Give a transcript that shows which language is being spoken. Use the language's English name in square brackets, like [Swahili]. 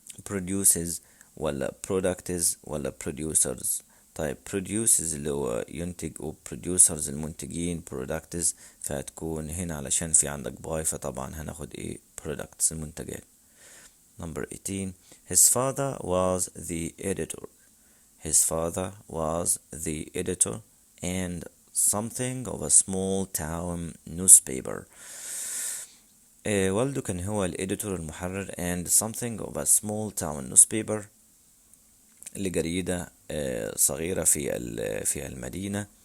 [English] produces ولا products ولا producers. [Arabic] طيب produces اللي هو ينتج و producers المنتجين products فهتكون هنا علشان في عندك buy فطبعا هناخد ايه products المنتجات. [English] Number 18 his father was the editor. His father was the editor and something of a small town newspaper. [Arabic] والده كان هو الإديتور المحرر [English] and something of a small town newspaper [Arabic] لجريدة صغيرة في المدينة.